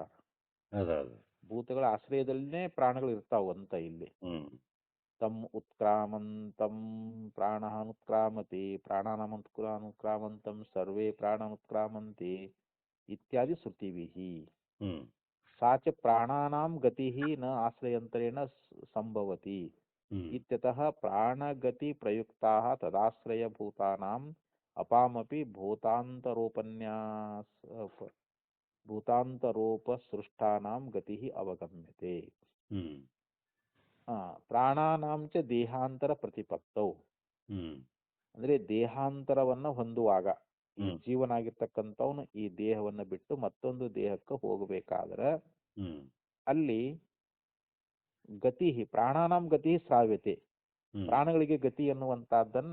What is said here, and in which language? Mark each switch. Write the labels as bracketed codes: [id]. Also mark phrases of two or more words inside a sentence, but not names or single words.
[kn] ಅದಾದ ಭೂತಗಳ ಆಶ್ರಯದಲ್ಲೇ ಪ್ರಾಣಗಳು ಇರ್ತಾವ ಅಂತ ಇಲ್ಲಿ. ಹ್ಮ್ [sa] ತಮ್ ಉತ್ಕ್ರಾಮಂತಂ ಪ್ರಾಣಾನುತ್ಕ್ರಾಮತಿ ಪ್ರಾಣಾನಾಮನುತ್ಕ್ರಾಮಂತಂ ಸರ್ವೇ ಪ್ರಾಣಾನುತ್ಕ್ರಾಮಂತಿ ಇತ್ಯಾದಿ ಶ್ರುತಿಭಿಃ. ಹ್ಮ್ सा च प्राणानां गतिः न आश्रयन्तरेण संभवति ಹ್ಮ್ इत्यतः प्राणगतिप्रयुक्ताः तदाश्रयभूतानाम् अपामपि भूतान्तरोपसृष्टानां गतिः अवगम्यते. ಹ್ಮ್ ಪ್ರಾಣಾನಾಂ ಚ ದೇಹಾಂತರ ಪ್ರತಿಪತ್ತೌ, ಹ್ಮ್ [kn] ಅಂದ್ರೆ ದೇಹಾಂತರವನ್ನ ಹೊಂದುವಾಗ ಈ ಹ್ಮ್ ಜೀವನಾಗಿರ್ತಕ್ಕಂಥವನು ಈ ದೇಹವನ್ನು ಬಿಟ್ಟು ಮತ್ತೊಂದು ದೇಹಕ್ಕೆ ಹೋಗಬೇಕಾದ್ರೆ ಹ್ಮ್ ಅಲ್ಲಿ [sa] ಗತಿ, ಪ್ರಾಣಾನಾಂ ಗತಿ ಶ್ರಾವ್ಯತೆ, ಹ್ಮ್ [kn] ಪ್ರಾಣಗಳಿಗೆ ಗತಿ ಅನ್ನುವಂತಹದ್ದನ್ನ